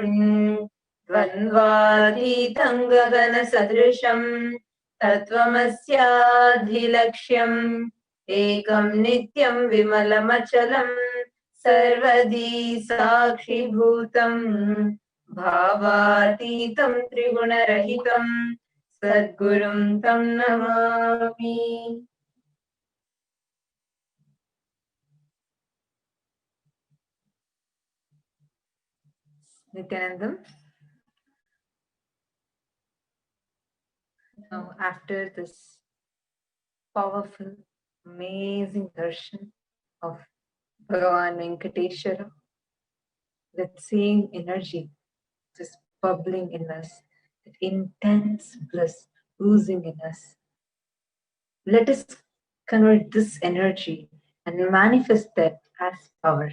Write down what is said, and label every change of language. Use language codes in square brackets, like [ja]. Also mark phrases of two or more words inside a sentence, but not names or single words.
[sa] ద్వంద్వాతీతం గగన సదృశం తత్వమస్యాధిలక్ష్యం ఏకం నిత్యం విమలమచలం సర్వదీ సాక్షిభూతం భావాతీతం త్రిగుణరహితం సద్గురుం తం నమామి. [en] Nithyanandam. Now, after this powerful, amazing darshan of Bhagavan Venkateshwara, that same energy just bubbling in us, that intense bliss oozing in us, let us convert this energy and manifest that as powers.